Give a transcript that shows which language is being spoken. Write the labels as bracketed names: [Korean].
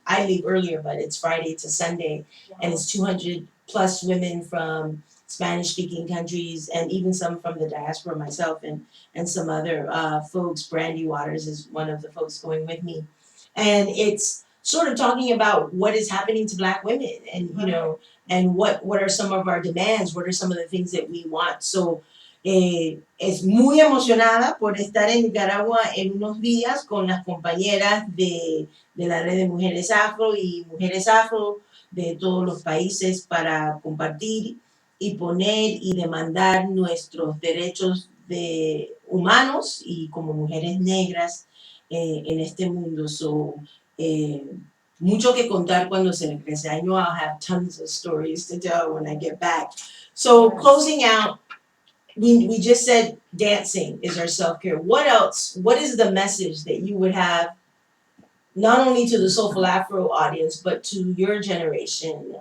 [English] I leave earlier, but it's Friday to Sunday, and it's 200 plus women from Spanish-speaking countries, and even some from the diaspora, myself and some other folks. Brandy Waters is one of the folks going with me, and it's sort of talking about what is happening to Black women, and and what are some of our demands, what are some of the things that we want. [Spanish] So es muy emocionada por estar en Nicaragua en unos días con las compañeras de la red de mujeres afro y mujeres afro de todos los países para compartir y poner y demandar nuestros derechos humanos y como mujeres negras en este mundo. So, mucho que contar cuando se regrese. [English] I know I'll have tons of stories to tell when I get back. So, closing out, we just said dancing is our self-care. What else? What is the message that you would have not only to the Soulful Afro audience, but to your generation?